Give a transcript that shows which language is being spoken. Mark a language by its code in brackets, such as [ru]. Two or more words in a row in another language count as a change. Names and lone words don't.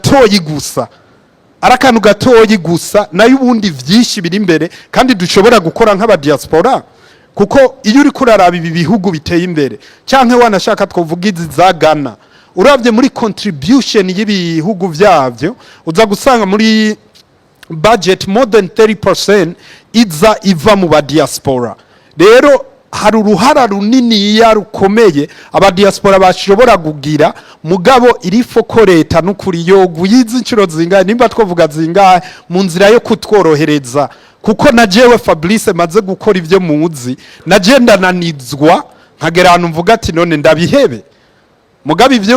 [rn] gatoyi gusa nayo ubundi vyinshi biri imbere kandi dushobora gukora nk'aba diaspora kuko iyo uri kuraraba ibi bihugu biteye imbere canke wanashaka twovuga izi za Ghana uravye muri contribution y'ibihugu vyavyo uza gusanga muri [en] budget more [rn] than 30% iva mu ba diaspora rero hari uruhara runini rukomeye aba diaspora bashobora kugira mugabo irifo ko leta n'ukuri yo guyiza inshuro zingahe nimba twovuga zingahe mu nzira yo kutworohereza kuko najewe Fabrice maze gukora ivyo muzi nagenda nanizwa nkagera ahantu mvuga ati none ndabihebe mugabe ivyo